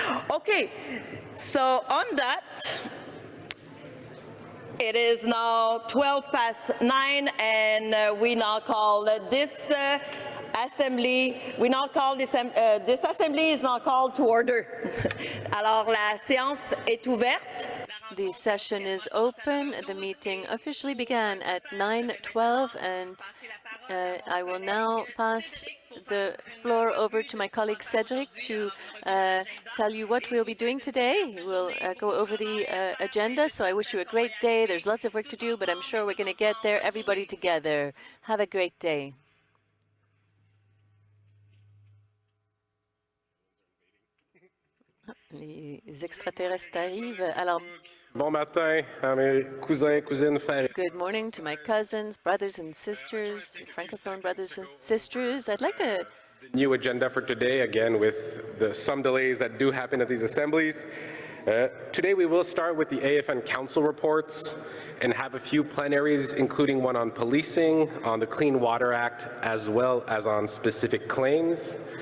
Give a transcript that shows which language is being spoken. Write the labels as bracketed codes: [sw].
[en] Okay, so on that, it is now 9:12, and we now call this assembly. This assembly is now called to order. [fr] Alors la séance est ouverte. [en] The session is open. The meeting officially began at 9:12, and I will now pass the floor over to my colleague Cedric to tell you what we'll be doing today. We'll go over the agenda, so I wish you a great day. There's lots of work to do, but I'm sure we're going to get there, everybody together. Have a great day. [fr] Les extraterrestres arrivent. Alors, Bon matin à mes cousins, cousines, frères. [en] good morning to my cousins, brothers and sisters, Francophone brothers and sisters. I'd like to New agenda for today, again, with some delays that do happen at these assemblies. Today we will start with the AFN Council reports and have a few plenaries, including one on policing, on the Clean Water Act, as well as on specific claims.